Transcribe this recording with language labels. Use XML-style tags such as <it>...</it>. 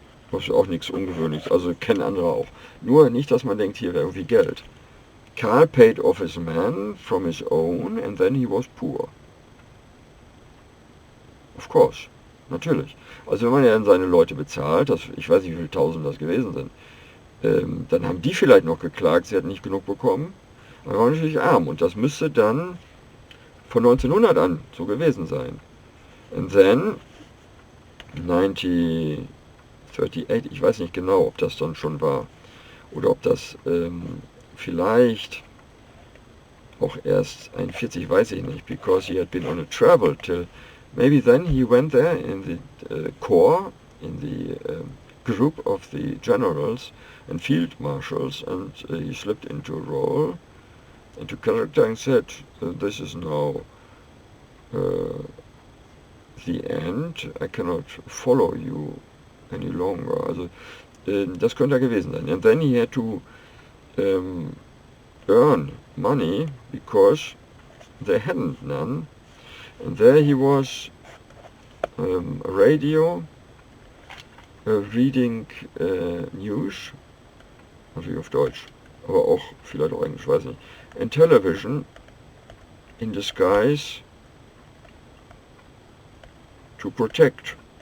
<de>Was auch nichts Ungewöhnliches, also kennen andere auch. Nur nicht, dass man denkt, hier wäre irgendwie Geld.</de> <en>Karl paid off his man from his own and then he was poor. Of course, natürlich.</en> <de>Also wenn man ja dann seine Leute bezahlt, ich weiß nicht, wie viele Tausend das gewesen sind, dann haben die vielleicht noch geklagt, sie hätten nicht genug bekommen, aber waren natürlich arm und das müsste dann von 1900 an so gewesen sein.</de> <en>And then 1938,</en> <de>ich weiß nicht genau, ob das dann schon war oder ob das vielleicht auch erst 41, weiß ich nicht,</de> <en>because he had been on a travel till maybe then he went there in the Corps, in the group of the generals and field-marshals, and he slipped into a role, into character, and said, this is now the end, I cannot follow you any longer.</en> <de>Also, das könnte er gewesen sein.</de> <en>And then he had to earn money because they hadn't none. And there he was a radio, reading news,</en> <de>natürlich auf Deutsch, aber auch vielleicht auch Englisch, weiß nicht,</de> <en>and television in disguise to protect.</en>